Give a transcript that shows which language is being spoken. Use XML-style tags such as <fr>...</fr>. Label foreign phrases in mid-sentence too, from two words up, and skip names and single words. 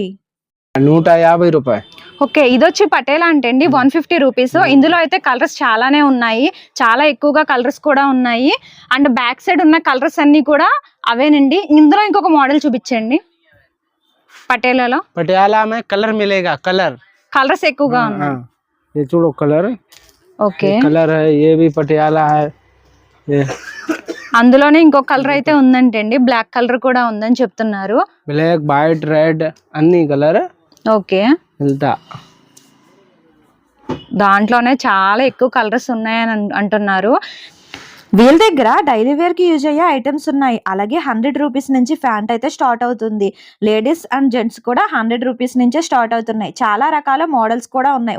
<te>150 రూపాయలు. ఓకే, ఇది వచ్చి పటేలా అంటే అండి 150 రూపీస్. ఇందులో అయితే కలర్స్ చాలానే ఉన్నాయి, చాలా ఎక్కువగా కలర్స్ కూడా ఉన్నాయి.</te> <en>and back side</en> <te>ఉన్న కలర్స్ అన్ని కూడా అవేనండి. ఇందులో ఇంకొక మోడల్ చూపించండి. పటేలాలో</te> <hi>पटियाला में कलर मिलेगा, कलर</hi> <te>కలర్స్ ఎక్కువగా ఉన్నాయి.</te> <hi>ये छोड़ो कलर.</hi> <te>ఓకే,</te> <hi>कलर है, ये भी पटियाला है. ये</hi> <te>అందులోనే ఇంకొక కలర్ అయితే ఉందంటే అండి,</te> <en>black colour</en> <te>కూడా ఉందని చెప్తున్నారు.</te> <en>black, white, red అన్ని colour</en> <te>ఓకే,</te> <hi>मिलता.</hi> <te>దాంట్లోనే చాలా ఎక్కువ కలర్స్ ఉన్నాయని అంటున్నారు. వీళ్ళ దగ్గర డైలీ వేర్కి యూజ్ అయ్యే ఐటమ్స్ ఉన్నాయి. అలాగే 100 రూపీస్ నుంచి ప్యాంట్ అయితే స్టార్ట్ అవుతుంది.</te> <en>ladies and gents</en> <te>కూడా 100 రూపీస్ నుంచే స్టార్ట్ అవుతున్నాయి. చాలా రకాల మోడల్స్ కూడా ఉన్నాయి.</te>